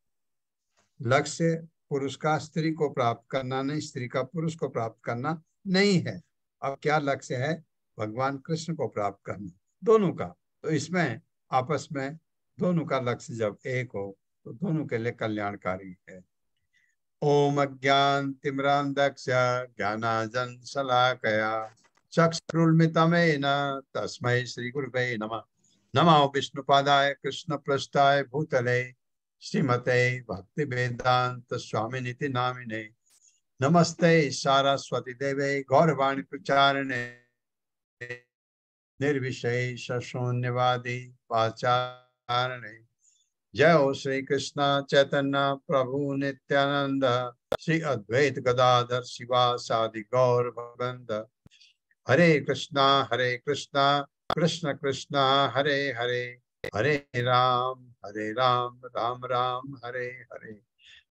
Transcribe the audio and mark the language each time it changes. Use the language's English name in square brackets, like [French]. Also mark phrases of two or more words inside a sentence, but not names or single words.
[Hindi] लक्ष्य पुरुष का स्त्री को प्राप्त करना नहीं, स्त्री का पुरुष को प्राप्त करना नहीं है। अब क्या लक्ष्य है? भगवान कृष्ण को प्राप्त करना, दोनों का। तो इसमें आपस में दोनों का लक्ष्य जब एक हो तो दोनों के लिए कल्याणकारी है। [Sanskrit] ओम अज्ञान तिमिरांधस्य ज्ञानांजन शलाकया चक्षुरुन्मिलितं तस्मै श्री गुरुवे नमः। नमो विष्णुपादाय कृष्ण पृष्ठाय भूतले श्रीमते भक्ति वेदांत स्वामिनिति नामिने। नमस्ते सारस्वती देवे गौरवाणी प्रचारिणे निर्विशेष शून्यवादी पाचारणे। जय हो श्री कृष्ण चैतन्य प्रभु नित्यानंद श्री अद्वैत गदाधर शिवासादि गौर भगवंत। हरे कृष्णा कृष्ण कृष्णा हरे हरे, हरे राम राम राम हरे हरे।